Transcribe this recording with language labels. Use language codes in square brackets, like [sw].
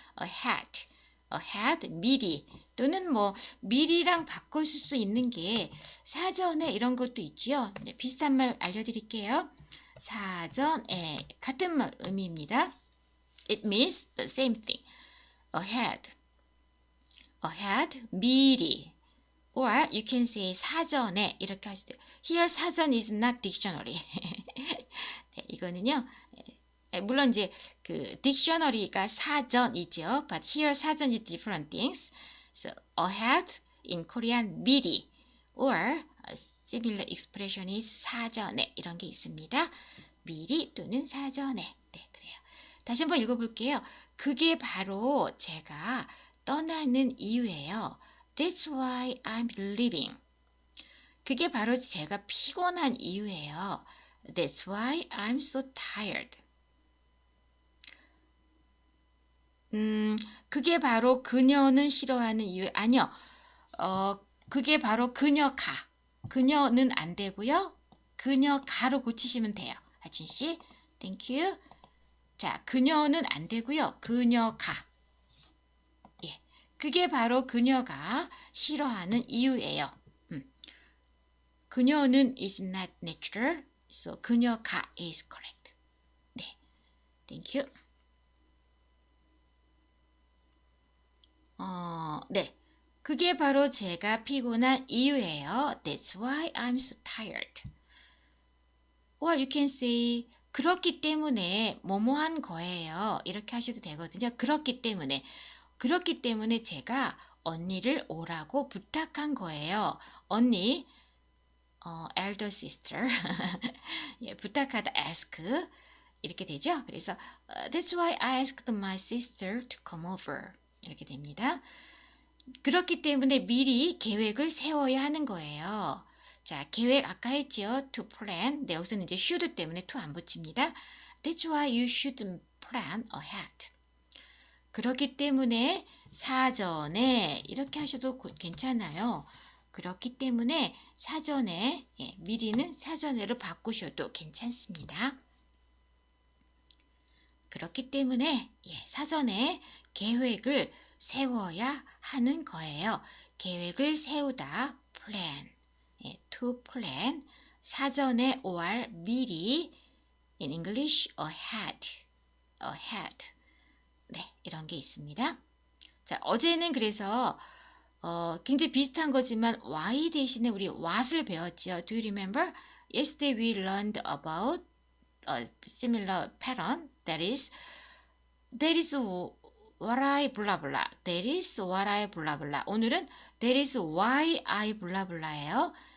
[ko] ahead 미리 또는 뭐 미리랑 바꿀 수 있는 게 사전에 이런 것도 있죠. 네, 비슷한 말 알려드릴게요. 사전에 같은 의미입니다. [en] It means the same thing. ahead 미리 or you can say [ko] 사전에 이렇게 하시죠. [en] Here 사전 is not dictionary. [ko] 네, 이거는요 물론 이제 그 딕셔너리가 사전이죠. [en] But here 사전 is different things. So ahead in Korean 미리 or a similar expression is [ko] 사전에 이런 게 있습니다. 미리 또는 사전에. 네, 그래요. 다시 한번 읽어볼게요. 그게 바로 제가 떠나는 이유예요. [en] That's why I'm leaving. [ko] 그게 바로 제가 피곤한 이유예요. [en] That's why I'm so tired. [ko] 그게 바로 그녀는 싫어하는 이유. 아니요. 그게 바로 그녀가. 그녀는 안 되고요. 그녀가로 고치시면 돼요. 하준 씨. [en] Thank you. [ko] 자, 그녀는 안 되고요. 그녀가. 예. 그게 바로 그녀가 싫어하는 이유예요. [en] 그녀는 is not natural. So 그녀가 is correct. 네. Thank you. [ko] 네. 그게 바로 제가 피곤한 이유예요. [en] That's why I'm so tired. Or you can say [ko] 그렇기 때문에 뭐뭐한 거예요. 이렇게 하셔도 되거든요. 그렇기 때문에 제가 언니를 오라고 부탁한 거예요. [en] 언니, elder sister. [ko] 예, 부탁하다 ask 이렇게 되죠. [en] 그래서 That's why I asked my sister to come over. [ko] 이렇게 됩니다. 그렇기 때문에 미리 계획을 세워야 하는 거예요. 자, 계획 아까 했죠. To plan. 네, 여기서는 이제 should 때문에 to 안 붙입니다. [en] That's why you should plan ahead. [ko] 그렇기 때문에 사전에 이렇게 하셔도 괜찮아요. 그렇기 때문에 사전에, 예, 미리는 사전에로 바꾸셔도 괜찮습니다. 그렇기 때문에 사전에 계획을 세워야 하는 거예요. 계획을 세우다, plan, to plan, 사전에 or 미리, [en] in English, ahead. [ko] 네, 이런 게 있습니다. 자, 어제는 그래서 굉장히 비슷한 거지만 why 대신에 우리 what을 배웠죠. [en] Do you remember? Yesterday we learned about a similar pattern. That is what I blah blah. That is what I blah blah. [ko] 오늘은 [en] that is why I blah blah예요.